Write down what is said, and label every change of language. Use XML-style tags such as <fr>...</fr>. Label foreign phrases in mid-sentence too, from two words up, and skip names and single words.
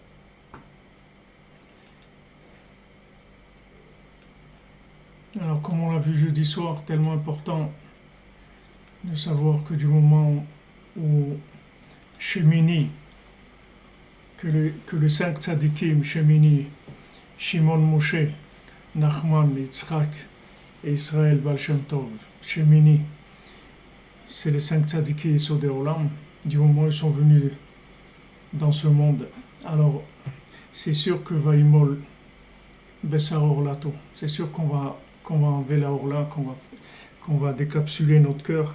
<fr>Alors, comme on l'a vu jeudi soir, tellement important de savoir que du moment où Shemini, que les 5 tzadikim, Shemini, Shimon Moshe, Nachman, Yitzhak et Israël Baal Shem Tov, Shemini, c'est les 5 tzadikim</fr> <he>יסודי עולם,</he> <fr>du moment où ils sont venus dans ce monde. Alors, c'est sûr que</fr> <he>ומל בשר ערלתו,</he> <fr>c'est sûr qu'on va enlever la Orla, qu'on va décapsuler notre cœur.</fr>